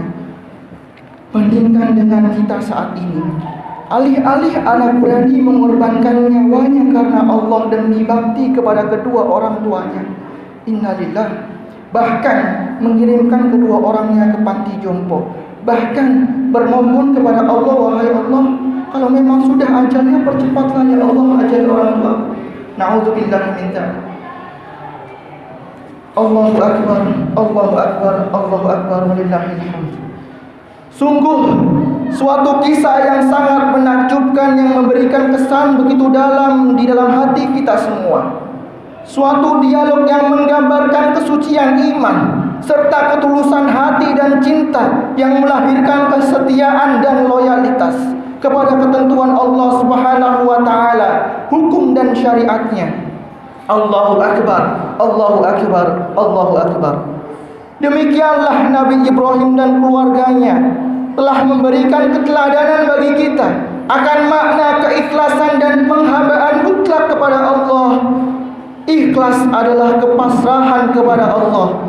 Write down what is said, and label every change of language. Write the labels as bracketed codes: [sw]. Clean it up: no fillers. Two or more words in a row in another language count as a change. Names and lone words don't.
[id] Bandingkan dengan kita saat ini, alih-alih anak berani mengorbankan nyawanya karena Allah demi bakti kepada kedua orang tuanya, innalillah, bahkan mengirimkan kedua orangnya ke panti jompo, bahkan bermohon kepada Allah, "Wahai Allah, kalau memang sudah ajalnya, percepatlah [ar] يا الله [id] ajal orang tua." [ar] نعوذ بالله من ذلك. الله أكبر الله أكبر الله أكبر ولله الحمد. [id] Sungguh suatu kisah yang sangat menakjubkan yang memberikan kesan begitu dalam di dalam hati kita semua. Suatu dialog yang menggambarkan kesucian iman serta ketulusan hati dan cinta yang melahirkan kesetiaan dan loyalitas. kepada ketentuan Allah [ar] سبحانه وتعالى, [id] hukum dan syariatnya. [ar] الله أكبر الله أكبر الله أكبر. [id] Demikianlah Nabi Ibrahim dan keluarganya telah memberikan keteladanan bagi kita akan makna keikhlasan dan penghambaan mutlak kepada Allah. Ikhlas adalah kepasrahan kepada Allah.